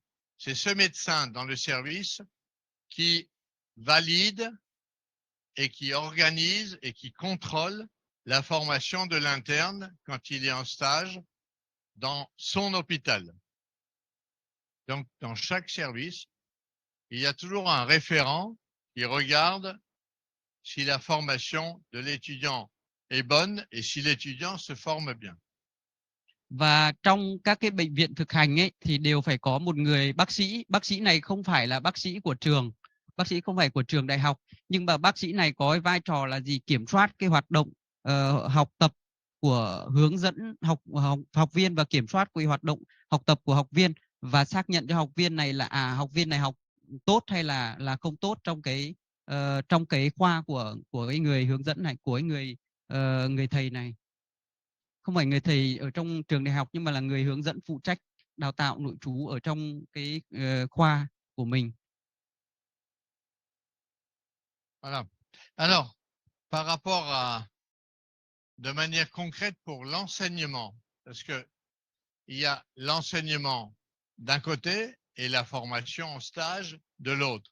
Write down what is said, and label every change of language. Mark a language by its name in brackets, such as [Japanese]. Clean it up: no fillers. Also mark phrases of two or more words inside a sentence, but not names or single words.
[French] C'est ce médecin dans le service qui valide et qui organise et qui contrôle la formation de l'interne quand il est en stage dans son hôpital. Donc, dans chaque service, il y a toujours un référent qui regarde si la formation de l'étudiant est bonne et si l'étudiant se forme bien. [Vietnamese] Và trong các cái bệnh viện thực hành ấy thì đều phải có một người bác sĩ. Bác sĩ này không phải là bác sĩ của trường, bác sĩ không phải của trường đại học, nhưng mà bác sĩ này có vai trò là gì? Kiểm soát cái hoạt động học tập của hướng dẫn học viên và kiểm soát cái hoạt động học tập của học viên và xác nhận cho học viên này là học viên này học tốt hay là không tốt trong cái khoa của cái người hướng dẫn này, của cái người thầy này. Không phải người thầy ở trong trường đại học nhưng mà là người hướng dẫn phụ trách đào tạo nội trú ở trong cái khoa của mình. [French] Voilà. Alors, par rapport à, de manière concrète pour l'enseignement, parce que il y a l'enseignement d'un côté et la formation en stage de l'autre.